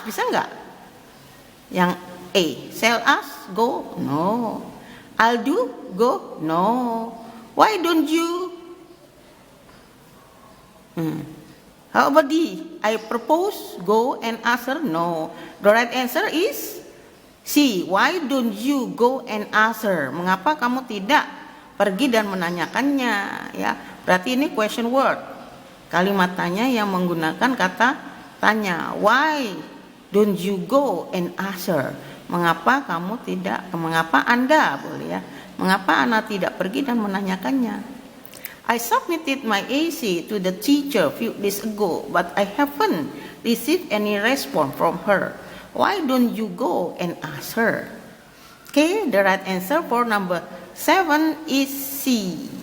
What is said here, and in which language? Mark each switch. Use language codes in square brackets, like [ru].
[id] Bisa nggak? Yang A. [en] Shall ask? Go? No. I'll do? Go? No. Why don't you? How about D? I propose? Go and ask her? No. The right answer is C. Why don't you go and ask her? [id] Mengapa kamu tidak pergi dan menanyakannya? Ya, berarti ini [en] question word. [id] Kalimat tanya yang menggunakan kata tanya. [en] Why don't you go and ask her? [id] Mengapa kamu tidak? Mengapa Anda boleh ya? Mengapa Anda tidak pergi dan menanyakannya? [en] I submitted my AC to the teacher few days ago, but I haven't received any response from her. Why don't you go and ask her? Okay, the right answer for number 7 is C.